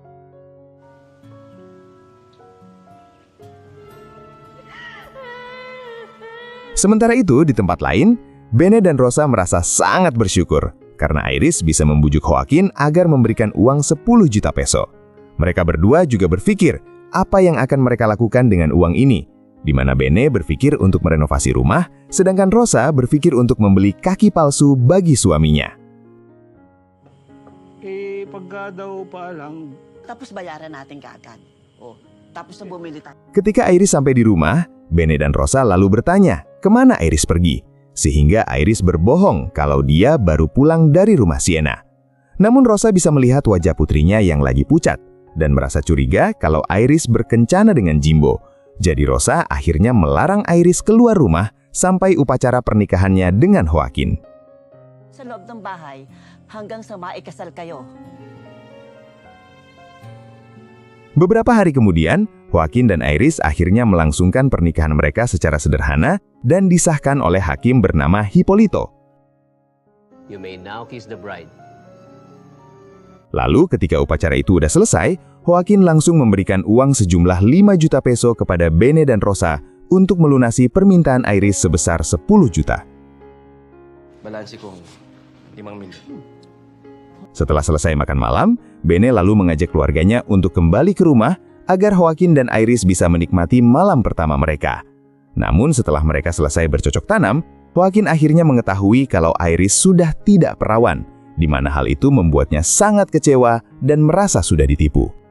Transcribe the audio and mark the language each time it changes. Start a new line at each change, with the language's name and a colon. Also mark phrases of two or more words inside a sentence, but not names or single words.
Indonesian: Sementara itu, di tempat lain, Bene dan Rosa merasa sangat bersyukur karena Iris bisa membujuk Joaquin agar memberikan uang 10 juta peso. Mereka berdua juga berpikir apa yang akan mereka lakukan dengan uang ini, di mana Bene berpikir untuk merenovasi rumah, sedangkan Rosa berpikir untuk membeli kaki palsu bagi suaminya.
Filipino: Pagka daw pa lang, Tapos bayaran natin kaagad. O, tapos na bumili tayo.
Indonesian: Ketika Iris sampai di rumah, Bene dan Rosa lalu bertanya kemana Iris pergi. Sehingga Iris berbohong kalau dia baru pulang dari rumah Sienna. Namun Rosa bisa melihat wajah putrinya yang lagi pucat dan merasa curiga kalau Iris berkencana dengan Jimbo. Jadi Rosa akhirnya melarang Iris keluar rumah sampai upacara pernikahannya dengan Joaquin.
Filipino: Sa loob ng bahay hanggang sa maikasal kayo.
Indonesian: Beberapa hari kemudian, Joaquin dan Iris akhirnya melangsungkan pernikahan mereka secara sederhana dan disahkan oleh hakim bernama Hipólito.
English: You may now kiss the bride.
Indonesian: Lalu ketika upacara itu udah selesai, Joaquin langsung memberikan uang sejumlah 5 juta peso kepada Bene dan Rosa untuk melunasi permintaan Iris sebesar 10 juta.
Filipino: Balansi kong 5 milyon.
Indonesian: Setelah selesai makan malam, Bene lalu mengajak keluarganya untuk kembali ke rumah agar Joaquin dan Iris bisa menikmati malam pertama mereka. Namun setelah mereka selesai bercocok tanam, Joaquin akhirnya mengetahui kalau Iris sudah tidak perawan, di mana hal itu membuatnya sangat kecewa dan merasa sudah ditipu.